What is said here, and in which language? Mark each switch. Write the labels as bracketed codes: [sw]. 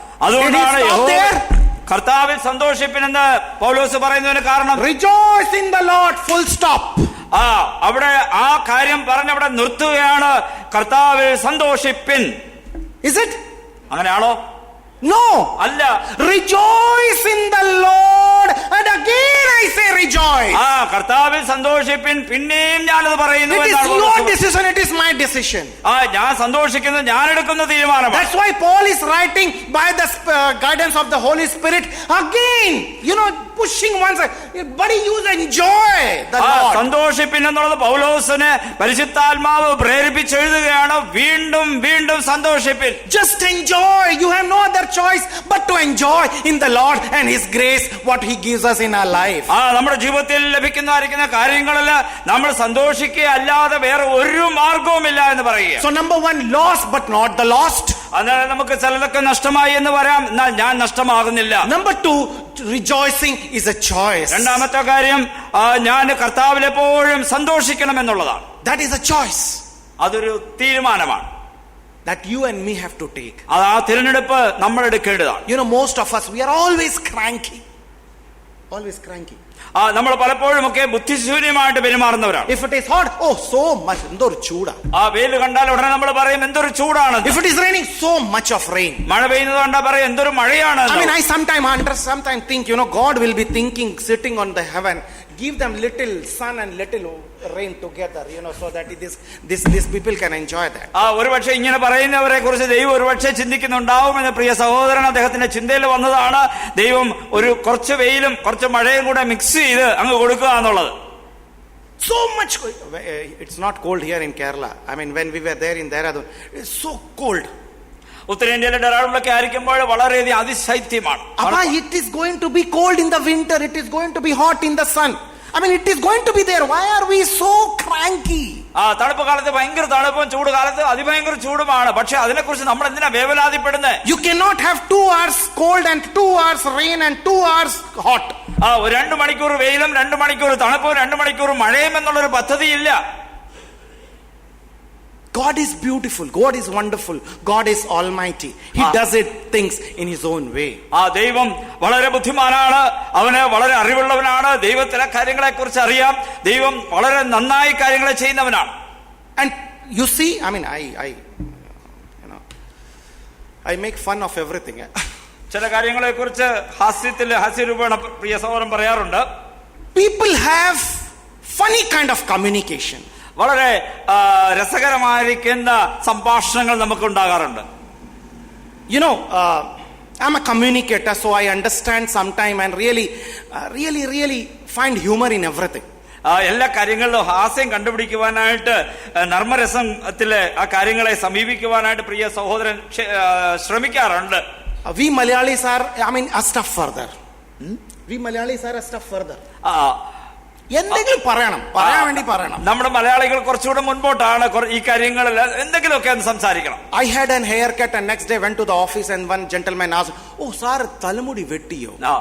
[ml] അതുകൊണ്ടാണ് കർത്താവിൽ സന്തോഷിപ്പിനെന്ന് പൗലോസ് പറയുന്നതിന് കാരണം. [en] Rejoice in the Lord, full stop. [ml] അവിടെ ആ കാര്യം പറഞ്ഞവിടെ നിർത്തുകയാണ്. കർത്താവിൽ സന്തോഷിപ്പിൻ. [en] Is it? [ml] അങ്ങനെയാണോ? [en] No. [ml] അല്ല. [en] Rejoice in the Lord, and again I say rejoice. [ml] കർത്താവിൽ സന്തോഷിപ്പിൻ. പിന്നെയും ഞാനത് പറയുന്നു. [en] It is your decision, it is my decision. [ml] ഞാൻ സന്തോഷിക്കുന്നത് ഞാൻ എടുക്കുന്ന തീരുമാനമാണ്. [en] That's why Paul is writing by the guidance of the Holy Spirit again, pushing one side. But you enjoy the Lord. [ml] സന്തോഷിപ്പിൻ എന്നുള്ളത് പൗലോസിനെ പരിശുദ്ധാത്മാവ് പ്രേരിപ്പിച്ചെഴുതുകയാണ്. വീണ്ടും വീണ്ടും സന്തോഷിപ്പിൻ. [en] Just enjoy. You have no other choice but to enjoy in the Lord and His grace what He gives us in our life. [ml] നമ്മുടെ ജീവിതത്തിൽ ലഭിക്കുന്ന കാര്യങ്ങളിൽ നമ്മൾ സന്തോഷിക്കുക അല്ലാതെ വേറെ ഒരു മാർഗവുമില്ല എന്ന് പറയുക. [en] So number one, lost but not the lost. [ml] അന്നേരം നമുക്ക് ചിലതൊക്കെ നഷ്ടമായി എന്ന് വരാം, എന്നാൽ ഞാൻ നഷ്ടമാകുന്നില്ല. [en] Number two, rejoicing is a choice. [ml] രണ്ടാമത്തെ കാര്യം, ഞാൻ കർത്താവിൽ എപ്പോഴും സന്തോഷിക്കണം എന്നുള്ളതാണ്. [en] That is a choice. [ml] അതൊരു തീരുമാനമാണ്. [en] That you and me have to take. [ml] ആ തിരഞ്ഞെടുപ്പ് നമ്മൾ എടുക്കേണ്ടതാണ്. [en] Most of us, we are always cranky. Always cranky. [ml] നമ്മൾ പലപ്പോഴും ഒക്കെ ബുദ്ധിശൂന്യമായിട്ട് പെരുമാറുന്നവരാണ്. [en] If it is hot, so much. [ml] എന്തൊരു ചൂടാ. വെയിൽ കണ്ടാൽ ഉടനെ നമ്മൾ പറയും എന്തൊരു ചൂടാണ്. [en] If it is raining, so much of rain. [ml] മഴ പെയ്യുന്നത് കണ്ടാൽ പറയും എന്തൊരു മഴയാണ്. [en] I sometimes think, God will be thinking, sitting on the heaven, give them little sun and little rain together, so that these people can enjoy that. [ml] ഒരുപക്ഷെ ഇങ്ങനെ പറയുന്നവരെ കുറിച്ച് ദൈവം ഒരുപക്ഷെ ചിന്തിക്കുന്നുണ്ടാവുമെന്ന് പ്രിയ സഹോദരൻ അദ്ദേഹത്തിന്റെ ചിന്തയിൽ വന്നതാണ്. ദൈവം ഒരു കുറച്ച് വെയിലും കുറച്ച് കുറച്ച് മഴയും കൂടെ മിക്സ് ചെയ്ത് അങ്ങ് കൊടുക്കുക എന്നുള്ളത്. [en] So much, it's not cold here in Kerala. I mean, when we were there in Dehradun, it's so cold. [ml] ഉത്തരേന്ത്യയിലെ ഡെറാഡൂണിലൊക്കെ ആയിരിക്കുമ്പോൾ വളരെയധികം അതിശൈത്യമാണ്. [en] Appa, it is going to be cold in the winter. It is going to be hot in the sun. I mean, it is going to be there. Why are we so cranky? [ml] തണുപ്പ് കാലത്ത് ഭയങ്കര തണുപ്പും ചൂട് കാലത്ത് അതിഭയങ്കര ചൂടുമാണ്. പക്ഷെ അതിനെക്കുറിച്ച് നമ്മൾ എന്തിനാ വേവലാതിപ്പെടുന്നത്? [en] You cannot have 2 hours cold and 2 hours rain and 2 hours hot. [ml] 2 മണിക്കൂർ വെയിലും 2 മണിക്കൂർ തണുപ്പും 2 മണിക്കൂർ മഴയും എന്നുള്ളൊരു പദ്ധതിയില്ല. [en] God is beautiful. God is wonderful. God is almighty. He does it things in his own way. [ml] ദൈവം വളരെ ബുദ്ധിമാനാണ്, അവന് വളരെ അറിവുള്ളവനാണ്, ദൈവത്തിലെ കാര്യങ്ങളെ കുറിച്ച് അറിയാം, ദൈവം വളരെ നന്നായി കാര്യങ്ങളെ ചെയ്യുന്നവനാണ്. [en] And you see, I mean, I make fun of everything. [ml] ചില കാര്യങ്ങളെ കുറിച്ച് ഹാസ്യരൂപേണ പ്രിയ സഹോദരൻ പറയാറുണ്ട്. [en] People have funny kind of communication. [ml] വളരെ രസകരമായിരിക്കുന്ന സംഭാഷണങ്ങൾ നമുക്ക് ഉണ്ടാകാറുണ്ട്. [en] You know, I'm a communicator, so I understand sometime and really find humor in everything. [ml] എല്ലാ കാര്യങ്ങളിലും ഹാസ്യം കണ്ടുപിടിക്കുവാനായിട്ട്, നർമ്മരസത്തിലെ ആ കാര്യങ്ങളെ സമീപിക്കുവാനായിട്ട് പ്രിയ സഹോദരൻ ശ്രമിക്കാറുണ്ട്. [en] We Malayalis are, I mean, a step further. We Malayalis are a step further. [ml] എന്തെങ്കിലും പറയാൻ വേണ്ടി പറയണം. നമ്മുടെ മലയാളികൾ കുറച്ചുകൂടെ മുൻപോട്ടാണ് ഈ കാര്യങ്ങളിൽ എന്തെങ്കിലുമൊക്കെ ഒന്ന് സംസാരിക്കണം. [en] I had an haircut and next day went to the office and one gentleman asked, "Oh sir, [ml] തലമുടി വെട്ടിയോ?"